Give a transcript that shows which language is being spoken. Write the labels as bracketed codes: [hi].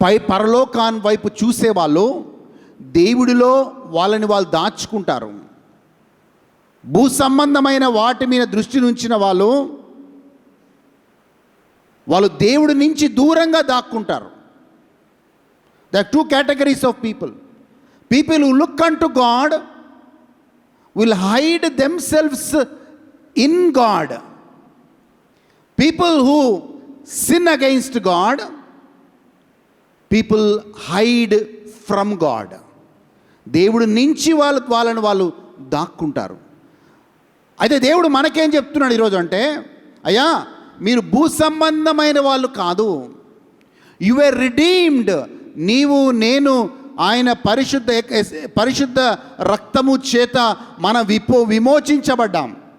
[te] పరలోకాన్ వైపు చూసేవాళ్ళు దేవుడిలో వాళ్ళు దాచుకుంటారు. భూ సంబంధమైన వాటి మీద దృష్టి ఉంచిన వాళ్ళు దేవుడి నుంచి దూరంగా దాక్కుంటారు. [en] There are two categories of people. People who look unto God will hide themselves in God. People who sin against God, people hide from God. [te] దేవుడి నుంచి వాళ్ళు దాక్కుంటారు. అయితే దేవుడు మనకేం చెప్తున్నాడు ఈరోజు అంటే, అయ్యా మీరు భూ సంబంధమైన వాళ్ళు కాదు, [en] You are redeemed. [te] నీవు నేను ఆయన పరిశుద్ధ రక్తము చేత మనం విమోచించబడ్డాం.